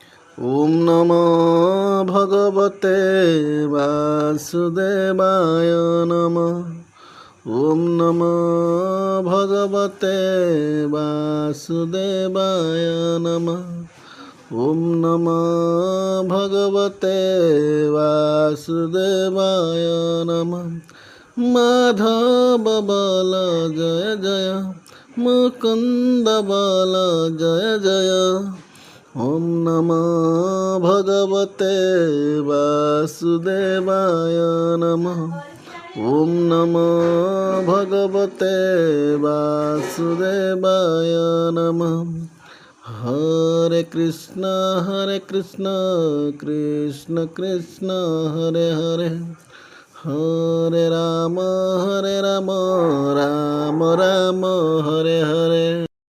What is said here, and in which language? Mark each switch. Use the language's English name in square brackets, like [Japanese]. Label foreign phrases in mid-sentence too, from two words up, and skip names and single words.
[Sanskrit] ওম নমো ভগবতে বাসুদেবায় নমঃ। ওম নমো ভগবতে বাসুদেবায় নমঃ। ওম নমো ভগবতে বাসুদেবায় নমঃ। [Bangla] মাধব বল জয় জয়, মুকুন্দ বল জয় জয়। [Sanskrit] ওম নমো ভগবতে বাসুদেবায় নমঃ। ওম নমো ভগবতে বাসুদেবায় নমঃ। হরে কৃষ্ণ কৃষ্ণ কৃষ্ণ হরে হরে, হরে রাম রাম রাম হরে হরে।